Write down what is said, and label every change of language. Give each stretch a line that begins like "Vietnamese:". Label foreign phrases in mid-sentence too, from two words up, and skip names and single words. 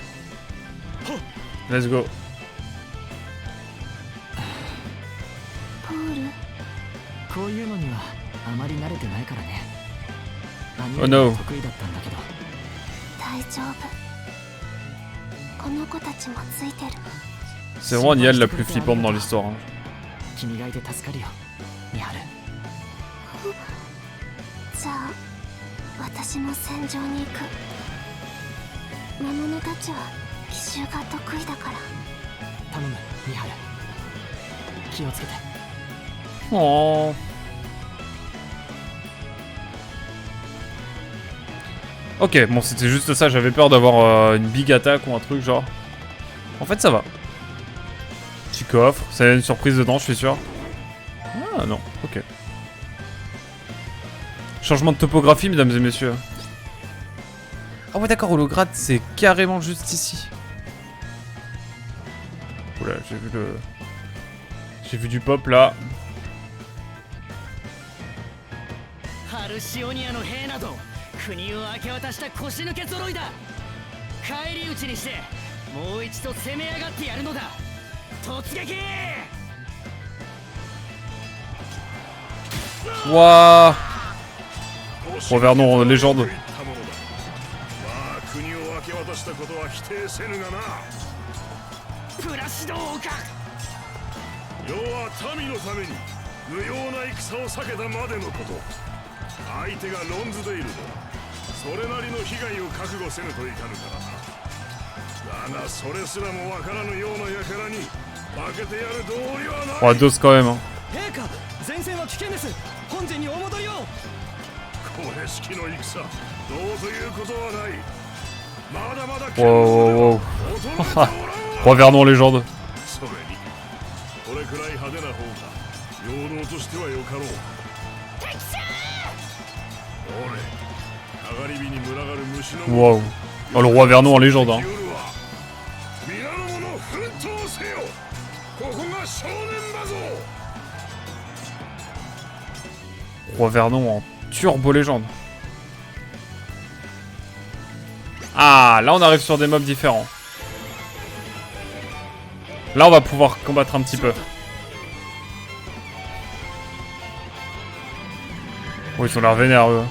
English: Let's go.
Japanese: ポール、こういうのにはあまり慣れてないからね。何
English: Oh
Japanese: より
English: no.
Japanese: も得意だったんだけど。大丈夫。この子たちもついてる。
French: C'est vraiment Niall la plus flippante dans l'histoire. Hein.
Japanese: 君がいて助かるよ、ミハル。じゃあ私も戦場に行く。魔物たちは奇襲が得意だから。頼む、ミハル。気をつけて。 Oh.
French: Ok, bon c'était juste ça, j'avais peur d'avoir une big attaque ou un truc genre. En fait ça va. Petit coffre, ça y a une surprise dedans je suis sûr. Ah non, ok. Changement de topographie mesdames et messieurs. Ah ouais d'accord, Holograd c'est carrément juste ici. Oula, j'ai vu du pop là.
Japanese: ハルシオニアの兵など国を明け渡した腰抜け揃いだ。返り討ちにしてもう一度攻め上がってやるのだ。突撃。 Wouah.
French: Revernon légende.
Japanese: まあ国を明け渡したことは否定せぬがな。プラシド王か。世は民のために無用な戦を避けたまでのこと。相手がロンズデイルでそれなりの被害を覚悟せぬといかぬからな。だがそれすらもわからぬような輩に負けてやる道理はない。
French: Oh, dos quand même. Hein.
Japanese: 陛下、前線は危険です。本陣にお戻りを。これ式の戦、どうということはない。まだまだ
English: Wow, wow, wow.
Japanese: 衰えておらんわ。
French: Revernon légende.
Japanese: それにこれくらい派手な方が陽動としてはよかろう。おれ、かがり火に群がる虫の Wow.
French: Oh, le roi Vernon en légende. Hein.
Japanese: 皆の者奮闘せよ。ここが正念だぞ。
French: Roi Vernon en turbo légende. Ah, là on arrive sur des mobs différents. Là on va pouvoir combattre un petit peu. Oh, ils ont l'air vénères eux.